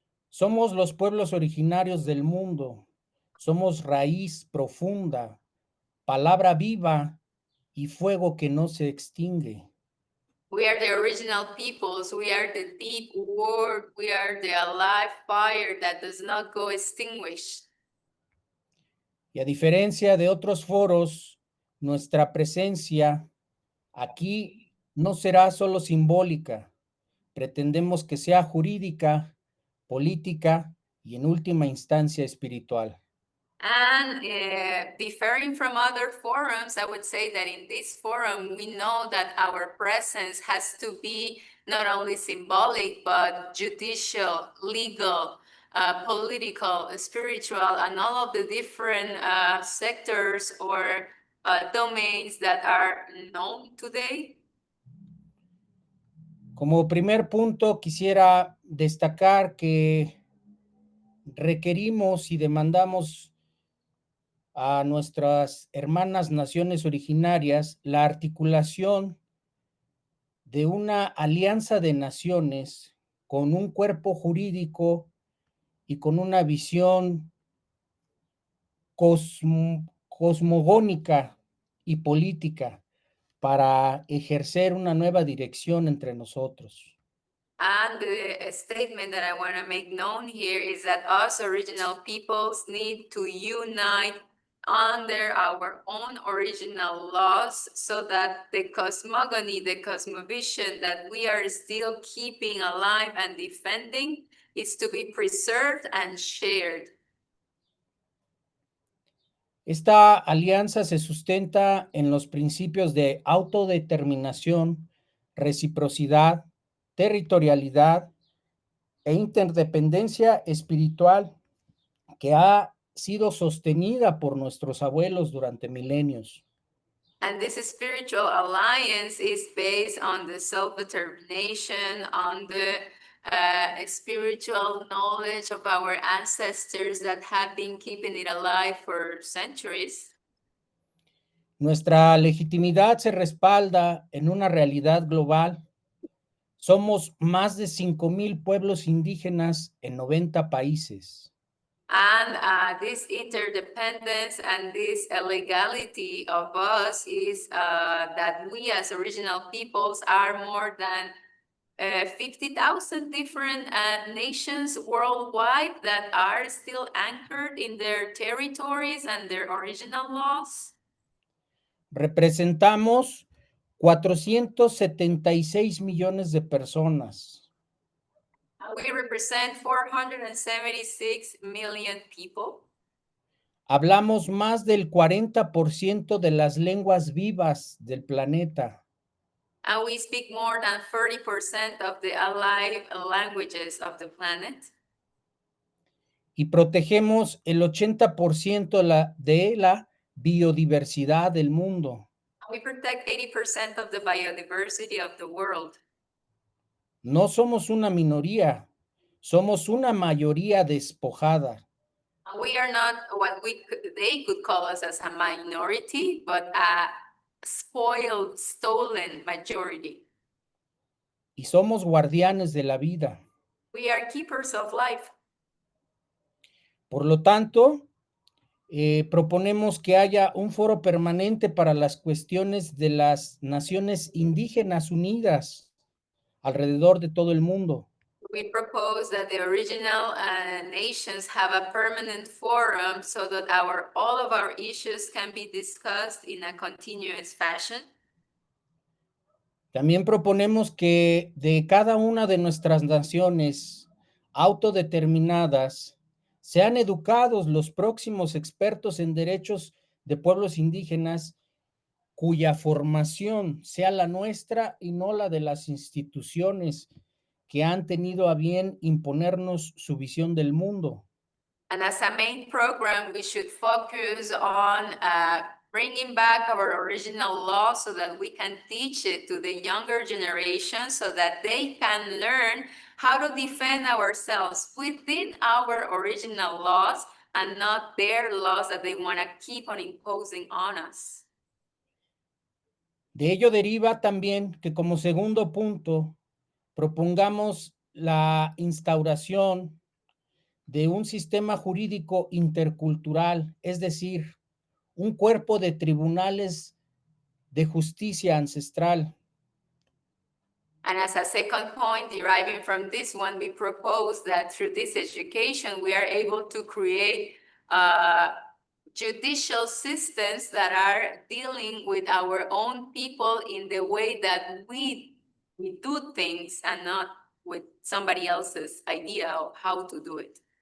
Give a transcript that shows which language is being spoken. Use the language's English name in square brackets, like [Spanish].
[Spanish] Somos los pueblos originarios del mundo, somos raíz profunda, palabra viva y fuego que no se extingue. [English] We are the original peoples, we are the deep word, we are the alive fire that does not go extinguished. [Spanish] Y a diferencia de otros foros, nuestra presencia aquí no será solo simbólica, pretendemos que sea jurídica, política y en última instancia espiritual. [English] And differing from other forums, I would say that in this forum, we know that our presence has to be not only symbolic, but judicial, legal, political, spiritual, and all of the different sectors or domains that are known today. [Spanish] Como primer punto, quisiera destacar que requerimos y demandamos a nuestras hermanas naciones originarias la articulación de una alianza de naciones con un cuerpo jurídico y con una visión cosmogónica y política para ejercer una nueva dirección entre nosotros. [English] And the statement that I want to make known here is that us original peoples need to unite under our own original laws so that the cosmogony, the cosmovision that we are still keeping alive and defending is to be preserved and shared. [Spanish] Esta alianza se sustenta en los principios de autodeterminación, reciprocidad, territorialidad e interdependencia espiritual que ha sido sostenida por nuestros abuelos durante milenios. [English] And this spiritual alliance is based on the self-determination, on the spiritual knowledge of our ancestors that have been keeping it alive for centuries. [Spanish] Nuestra legitimidad se respalda en una realidad global. Somos más de 5,000 pueblos indígenas en 90 países. [English] And this interdependence and this legality of us is that we as original peoples are more than 50,000 different nations worldwide that are still anchored in their territories and their original laws. [Spanish] Representamos 476 millones de personas. [English] We represent 476 million people. [Spanish] Hablamos más del 40% de las lenguas vivas del planeta. [English] And we speak more than 30% of the alive languages of the planet. [Spanish] Y protegemos el 80% de la biodiversidad del mundo. [English] We protect 80% of the biodiversity of the world. [Spanish] No somos una minoría, somos una mayoría despojada. [English] We are not what they could call us as a minority, but a spoiled, stolen majority. [Spanish] Y somos guardianes de la vida. [English] We are keepers of life. [Spanish] Por lo tanto, proponemos que haya un foro permanente para las cuestiones de las Naciones Indígenas Unidas alrededor de todo el mundo. [English] We propose that the original nations have a permanent forum so that all of our issues can be discussed in a continuous fashion. [Spanish] También proponemos que de cada una de nuestras naciones autodeterminadas sean educados los próximos expertos en derechos de pueblos indígenas cuya formación sea la nuestra y no la de las instituciones que han tenido a bien imponernos su visión del mundo. [English] And as a main program, we should focus on bringing back our original law so that we can teach it to the younger generation so that they can learn how to defend ourselves within our original laws and not their laws that they want to keep on imposing on us. [Spanish] De ello deriva también que como segundo punto propongamos la instauración de un sistema jurídico intercultural, es decir, un cuerpo de tribunales de justicia ancestral. [English] And as a second point, deriving from this one, we propose that through this education, we are able to create judicial systems that are dealing with our own people in the way that we do things and not with somebody else's idea of how to do it.